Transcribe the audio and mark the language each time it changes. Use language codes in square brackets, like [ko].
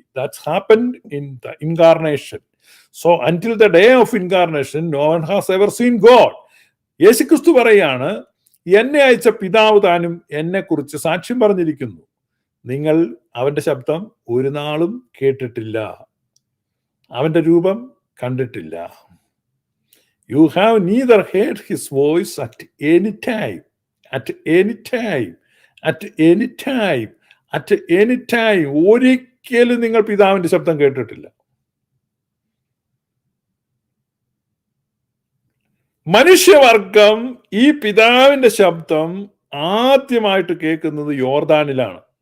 [en] That's happened in the incarnation. So until the day of incarnation no one has ever seen God. [ml] യേശുക്രിസ്തു പറയാണ്, എന്നെ അയച്ച പിതാവ് താനും എന്നെ കുറിച്ച് സാക്ഷ്യം പറഞ്ഞിരിക്കുന്നു. നിങ്ങൾ അവന്റെ ശബ്ദം ഒരു നാളും കേട്ടിട്ടില്ല, അവന്റെ രൂപം കണ്ടിട്ടില്ല. [en] You have neither heard his voice at any time, at any time, at any time, at any time. [ml] ഒരിക്കലും നിങ്ങൾ പിതാവിന്റെ ശബ്ദം കേട്ടിട്ടില്ല. മനുഷ്യവർഗം ഈ പിതാവിന്റെ ശബ്ദം ആദ്യമായിട്ട് കേൾക്കുന്നത് യോർദാനിലാണ്.